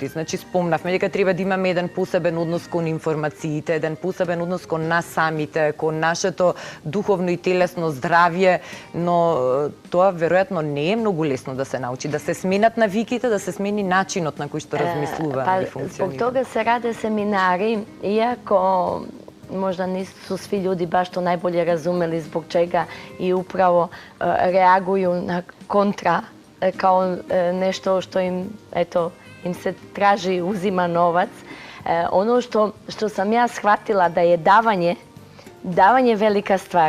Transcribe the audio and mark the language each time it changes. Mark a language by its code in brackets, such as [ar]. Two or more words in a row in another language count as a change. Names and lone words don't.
[mk] Значи, спомнавме дека треба да имаме еден посебен однос кон информациите, еден посебен однос кон нас самите, кон нашето духовно и телесно здравје, но тоа веројатно не е многу лесно да се научи, да се сменат навиките, да се смени начинот на кој што размислува или функционира. [sr] Због тога се раде семинари, иако možda nisu svi ljudi baš to najbolje razumeli zbog čega i upravo reaguju na kontra kao nešto što im, eto, im se traži, uzima novac. Ono što sam ja shvatila da je davanje velika stvar.